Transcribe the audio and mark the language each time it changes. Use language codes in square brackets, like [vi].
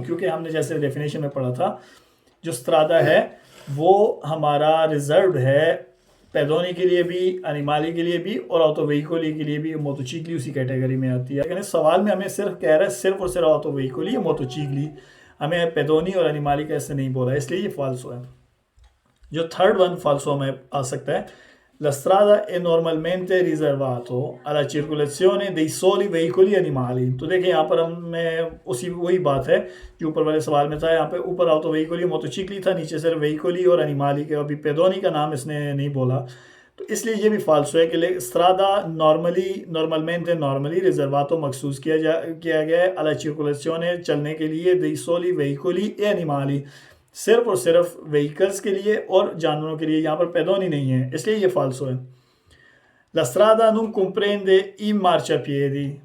[hi] क्योंकि हमने जैसे डेफिनेशन में पढ़ा था जो स्त्रादा है वो हमारा रिजर्व है पैदोनी के लिए भी, एनिमाली के लिए भी और ऑटोवेहिकली के लिए भी। मोटोचिकली उसी कैटेगरी में आती है, लेकिन इस सवाल में हमें सिर्फ कह रहा है सिर्फ और सिर्फ ऑटोवेहिकली या मोटोचिकली, हमें पैदोनी और एनिमाली का ऐसे नहीं बोला, इसलिए ये फाल्सो है। जो थर्ड वन फाल्सो में आ सकता है, [it] la strada è normalmente riservato alla circolazione dei soli veicoli animali। [hi] तो देखिए यहाँ पर हमें उसी वही बात है जो ऊपर वाले सवाल में था। यहाँ पे ऊपर ऑटो वेहिकली मोटोचिकली था, नीचे सिर्फ वेहिकली और एनिमाली के, अभी पेदोनी का नाम इसने नहीं बोला, तो इसलिए ये भी फाल्सो है कि स्त्रादा नॉर्मली रिजर्वातो मखसूस किया गया है [it] alla circolazione [hi] चलने के लिए [it] dei soli veicoli e animali, [hi] सिर्फ और सिर्फ व्हीकल्स के लिए और जानवरों के लिए, यहाँ पर पैदोनी नहीं है, इसलिए ये फाल्सो है। [it] La strada non comprende i marciapiedi,